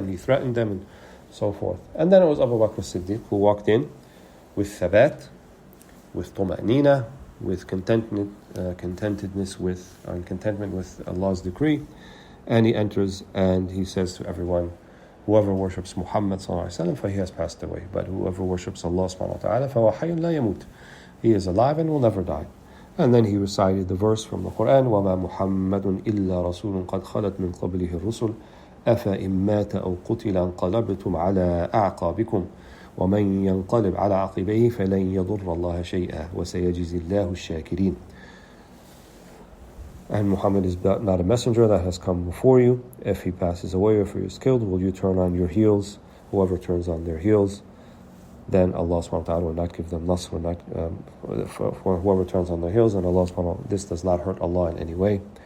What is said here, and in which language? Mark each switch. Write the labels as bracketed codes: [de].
[en] And he threatened them and so forth. And then it was Abu Bakr as-Siddiq who walked in with thabat, with tuma'nina, with contentment with Allah's decree. And he enters and he says to everyone, whoever worships Muhammad sallallahu alaihi wasallam, for he has passed away. But whoever worships Allah subhanahu wa ta'ala, [ar] فَهُوَ حَيٌّ لَا يَمُوتُ, [en] he is alive and will never die. And then he recited the verse from the Quran, [ar] وَمَا مُحَمَّدٌ إِلَّا رَسُولٌ قَدْ خَلَتْ مِنْ قَبْلِهِ الرُّسُلُ أَفَإِن مَّاتَ أَوْ قُتِلَ انقَلَبْتُمْ عَلَىٰ أَعْقَابِكُمْ وَمَن يَنقَلِبْ عَلَىٰ عَقِبَيْهِ فَلَن يَضُرَّ اللَّهَ شَيْئًا وَسَيَجْزِي اللَّهُ الشَّاكِرِينَ. [en] And Muhammad is not a messenger that has come before you. If he passes away or if he is killed, will you turn on your heels? Whoever turns on their heels, then Allah subhanahu wa ta'ala will not give them nasr, for whoever turns on their heels, and Allah subhanahu wa ta'ala, this does not hurt Allah in any way.